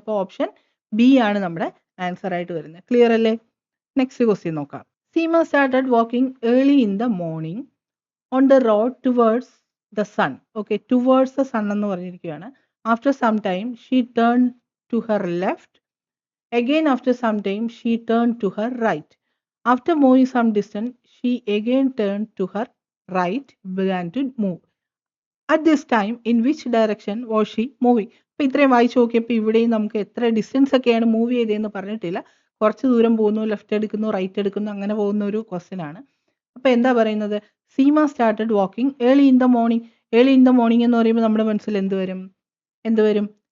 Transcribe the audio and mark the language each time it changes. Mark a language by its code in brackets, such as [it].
[ml] അപ്പോൾ option B ആണ് നമ്മുടെ ആൻസർ ആയിട്ട് വരുന്നത്. ക്ലിയർ അല്ലേ? നെക്സ്റ്റ് ക്വസ്റ്റ്യൻ നോക്കാം. [en] Seema started walking early in the morning on the road towards the sun. Okay, towards the sun [ml] എന്ന് പറഞ്ഞിരിക്കുകയാണ്. [en] After some time she turn to her left. Again after some time she turn to her right. After moving some distance, she again turned to her right, began to move. At this time, in which direction was she moving? [ml] അപ്പോൾ ഇത്രയും വായിച്ചു നോക്കിയപ്പോൾ ഇവിടെയും നമുക്ക് എത്ര distance ഒക്കെയാണ് move ചെയ്തതെന്ന് പറഞ്ഞിട്ടില്ല. കുറച്ച് ദൂരം പോകുന്നു, ലെഫ്റ്റ് എടുക്കുന്നു, റൈറ്റ് എടുക്കുന്നു, അങ്ങനെ പോകുന്ന ഒരു ക്വസ്റ്റ്യൻ ആണ്. അപ്പോൾ എന്താ പറയുന്നത്? [en] Seema started walking early in the morning. Early in the morning [ml] എന്ന് പറയുമ്പോൾ നമ്മുടെ മനസ്സിൽ എന്ത് വരും?